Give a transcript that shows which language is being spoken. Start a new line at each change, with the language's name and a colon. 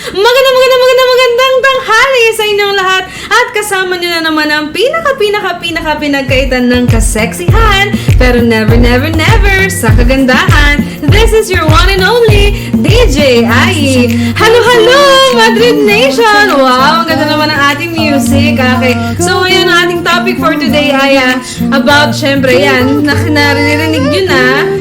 Filipino: Magandang tanghali sa inyong lahat at kasama nyo na naman ang pinagkaitan ng kaseksihan pero never sa kagandahan.
English: This is your one and only DJ Ai. Hello Madrid Nation!
Filipino: Wow, ang ganda naman ang ating music. Okay, so ngayon ang ating topic for today ay about, syempre yan, naririnig nyo na.